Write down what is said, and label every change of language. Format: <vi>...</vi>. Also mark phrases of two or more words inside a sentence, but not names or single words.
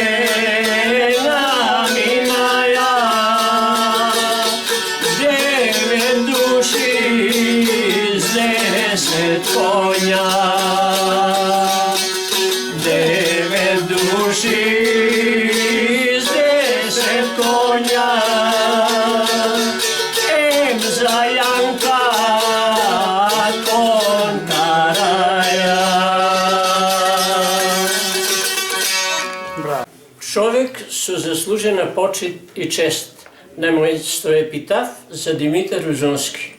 <mk>наминаја, 9 души с 10 коња, 9 души с 10 коња, ем за Јанка кон караја. Човек со заслужена почит и чест на моето епитаф за Димитар Узунски.</mk>